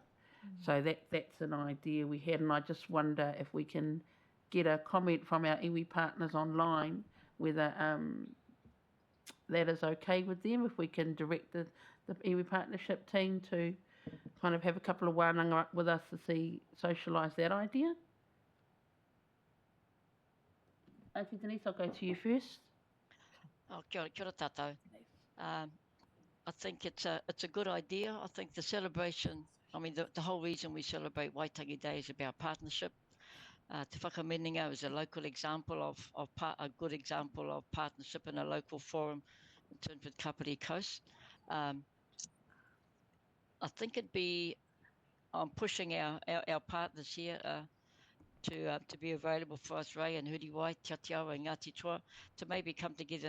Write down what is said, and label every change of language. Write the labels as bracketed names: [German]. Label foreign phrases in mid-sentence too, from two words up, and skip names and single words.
[English] So that's an idea we had, and I just wonder if we can get a comment from our iwi partners online whether that is okay with them, if we can direct the iwi partnership team to kind of have a couple of wānanga with us to socialise that idea. Auntie Denise, I'll go to you first. Oh, [Māori] kia ora tātou. [English] I think it's a good idea. I think the celebration, I mean, the whole reason we celebrate Waitangi Day is about partnership. Te Whakaminenga is a local example of a good example of partnership in a local forum in terms of Kāpiti Coast. I think it'd be pushing our partners here to be available for us, Ray and Huriwai, Te Atiawa and Ngāti Toa, to maybe come together.